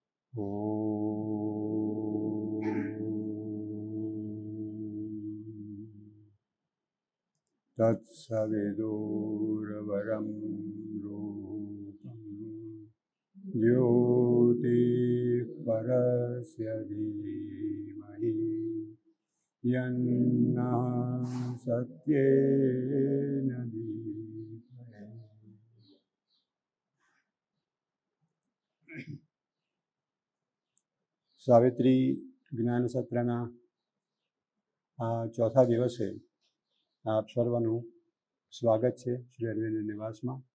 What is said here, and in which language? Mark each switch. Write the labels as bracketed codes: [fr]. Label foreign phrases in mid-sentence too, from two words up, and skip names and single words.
[sa] तत्सविदुर्वरं रूपं ज्योतिः परस्य धीमहि यन्नः सत्येन दीप्यते। [gu] સાવિત્રી જ્ઞાન સત્રના આ ચોથા દિવસે આપ સર્વનું સ્વાગત છે શ્રી અરવિંદ નિવાસમાં.